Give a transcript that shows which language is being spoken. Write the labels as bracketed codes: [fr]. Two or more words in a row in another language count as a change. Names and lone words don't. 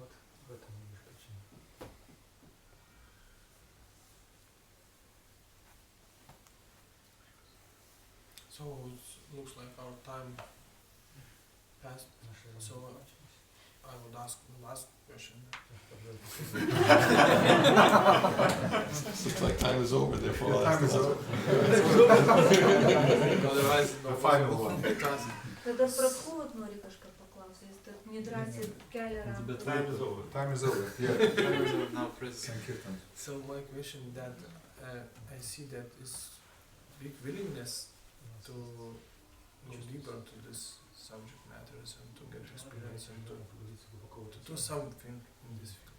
[en] So it looks like our time passed. So I would ask the last question. Looks like time is over, therefore I'll ask Time is the over. Otherwise, The final one. [lt] Tada praskūvot nori kažką paklausyti, tad nedrąsiai kelia ranką. [en] Time is over. Time is over. Yeah. Time is over now, Chris. Sankirtan. So my question that I see that is big willingness to go deeper to this subject matters and to get experience and to do something in this field.